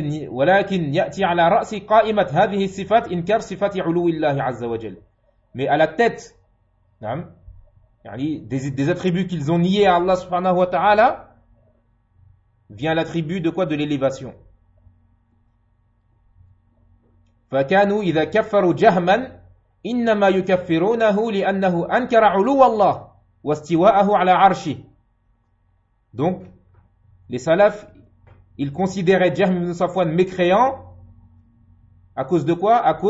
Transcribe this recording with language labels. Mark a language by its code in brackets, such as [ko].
[ar] ولكن يأتي على رأس قائمة هذه الصفات إنكار صفات علو الله عز وجل. [fr] Mais à la tête, des attributs qu'ils ont niés à Allah subhanahu wa ta'ala, vient l'attribut de quoi? De l'élévation. [ar] فكانوا إذا كفروا جهما إنما يكفرونه لأنه أنكر علو الله واستواءه على عرشه. [fr] Donc les salafs, ils considéraient Jahm ibn Safwan mécréant à cause de quoi?